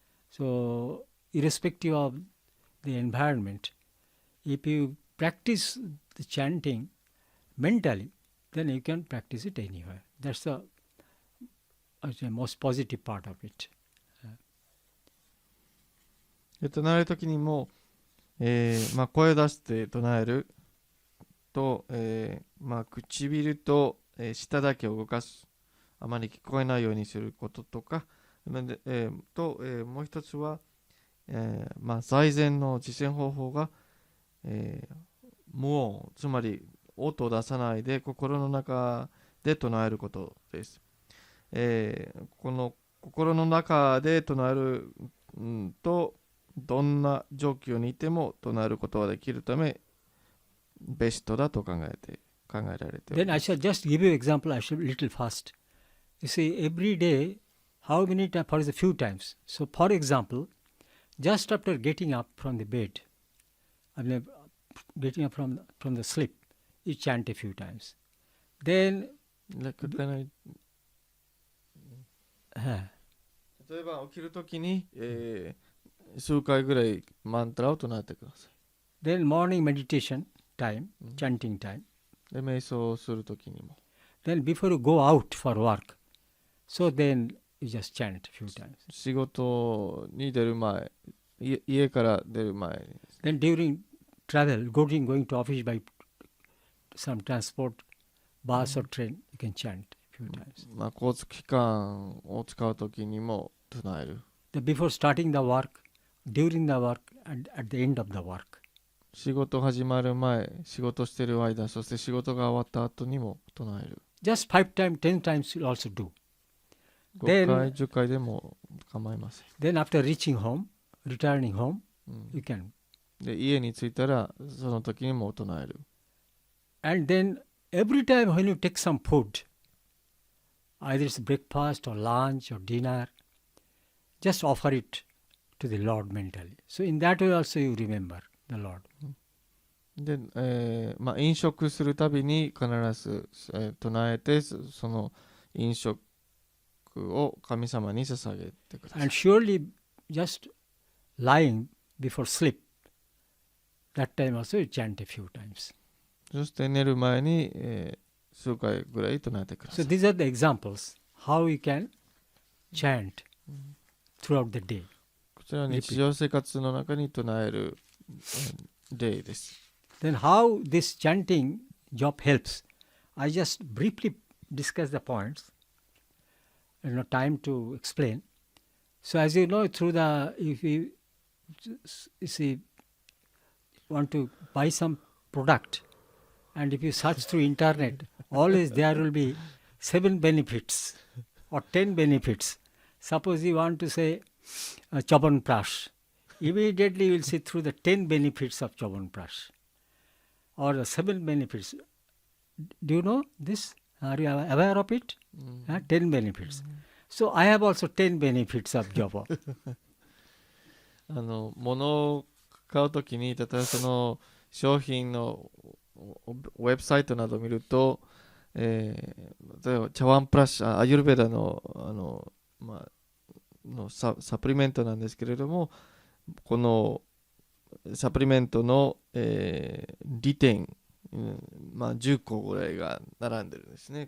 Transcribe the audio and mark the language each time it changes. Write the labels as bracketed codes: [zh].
[en] So, irrespective of the environment, if you practice the chanting mentally, then you can practice it anywhere. That's the most positive part of it. [ja] 唱えるときにも、声を出して唱えると、唇と、舌だけを動かす、あまり聞こえないようにすることとか、もう一つは、最善の実践方法が、無音、つまり音を出さないで心の中で唱えることです。この心の中で唱える、とどんな状況にいても唱えることができるためベストだと考えられています。 [en] Then I shall just give you an example. I shall little fast. You see, every day, how many times? For a few times. So, for example, just after getting up from the bed, I mean, getting up from the sleep, you chant a few times. Then, Can I- [ja] 例えば起きるときに、数回ぐらいマントラを唱えてくださ [en] then morning meditation time, Mm. chanting time. [ja] い。で、瞑想をするときにも。 [en] Then before you go out for work, so then you just chant a few times. [ja] 仕事に出る前、家から出る前に。 [en] Then during travel, going to office by some transport, bus or train, you can chant a few times. [ja] まあ、交通機関を使うときにも唱える。 [en] Then before starting the work, during the work, and at the end of the work. [ja] 仕事始まる前、仕事してる間、そして仕事が終わった後にも唱える。 [en] Just 5 times, 10 times you'll also do. [ja] 5 [en] Then- [ja] 回、10回でも構いません。 [en] Then after reaching home, returning home, うん you can. [ja] で、家に着いたら、その時にも唱える。 [en] And then every time when you take some food, either it's breakfast or lunch or dinner, just offer it to the Lord mentally. So in that way also you remember the Lord. [ja] で、まあ、飲食するたびに必ず、唱えて、その飲食を神様に捧げてください。 [en] And surely just lying before sleep, that time also you chant a few times. [ja] そして寝る前に、数回ぐらい唱えてくださ [en] So [ja] い。 [en] these are the examples how you can chant throughout the day. [ja] こちらは日常生活の中に唱える、例です。 [en] Then how this chanting job helps? I just briefly discuss the points. No time to explain. So as you know, through the if you see want to buy some product, and if you search through internet, always there will be 7 benefits or 10 benefits. Suppose you want to say Chaban Prash, immediately you will see through the 10 benefits of Chaban Prash or the 7 benefits. Do you know this? Are you aware of it? 10 benefits. So I have also 10 benefits of Java. [ja] 物を買うときに、例えばその商品のウェブサイトなどを見ると、例えば茶碗プラス、アユルベダの、のサプリメントなんですけれども、このサプリメントの、利点、10個ぐらいが並んでるんですね。